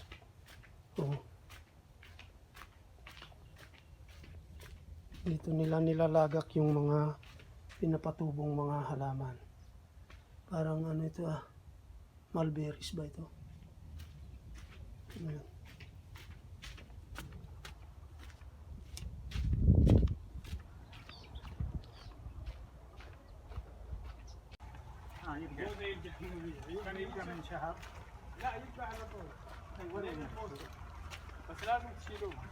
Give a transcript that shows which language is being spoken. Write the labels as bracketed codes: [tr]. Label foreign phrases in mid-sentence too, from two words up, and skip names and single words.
[tl] Oh. Dito nila nilalagak yung mga pinapatubong mga halaman. Parang ano ito mulberries ba ito? Ayan. [ar] كان يبقى من شهر. لا يبقى على طول. ولا يفوت. بس لازم تشيلوه.